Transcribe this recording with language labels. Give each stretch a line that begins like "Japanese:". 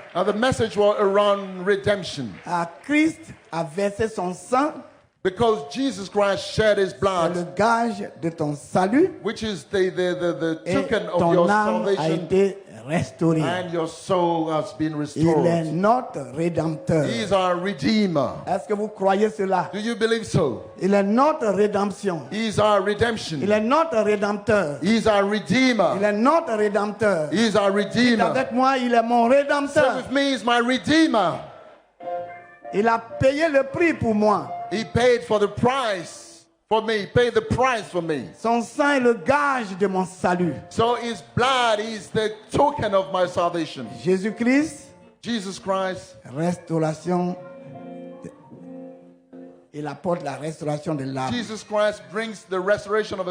English: And the message was around redemption.
French: Christ a versé son sang
English: Because Jesus Christ shed his
French: C'est
English: blood,
French: le gage de ton salut
English: which is the
French: et
English: token of
French: ton
English: your
French: âme a
English: salvation,
French: été restaurée.
English: and your soul has been
French: Il est
English: restored.
French: notre rédempteur.
English: He is our Redeemer.
French: Est-ce que vous croyez cela?
English: Do you believe so?
French: Il est notre rédemption.
English: He is our
French: Il
English: redemption.
French: est notre rédempteur.
English: He is our
French: Il
English: Redeemer.
French: est notre rédempteur.
English: He is our Redeemer.
French: Avec moi, il est mon
English: Say
French: rédempteur.
English: with me, he is my Redeemer.
French: Il a payé le prix pour moi.
English: He paid for the price for me. He paid the price for me.
French: Son sang est le gage de mon salut.
English: So his blood is the token of my salvation.
French: Jésus-Christ,
English: Jesus Christ,
French: restauration. Il apporte la restauration de l'âme.
English: Jesus Christ brings the restoration of a